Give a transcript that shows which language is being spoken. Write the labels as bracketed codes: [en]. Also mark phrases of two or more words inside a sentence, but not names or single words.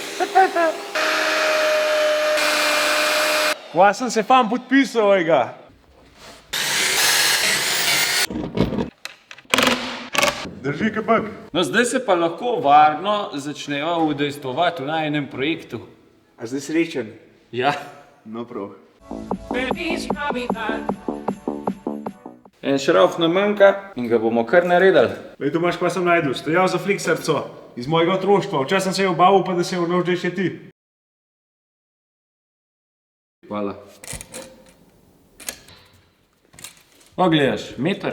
[sl] Kva sem se fam podpisal, ojga. Drži kabak. No, zdaj se pa lahko varno začneva udejstvovati v najnem projektu. A zdaj srečen? Ja. No prav. [es] Feliz Navidad. [sl] En šrauf nam manjka in ga bomo kar naredili. Lej, Tomaž, kva sem najdel? Stojal za flikserco. Iz mojega otroštva. Včasih sem se je obavil, pa da se je vnož še ti. Hvala. O, gledaš, meter.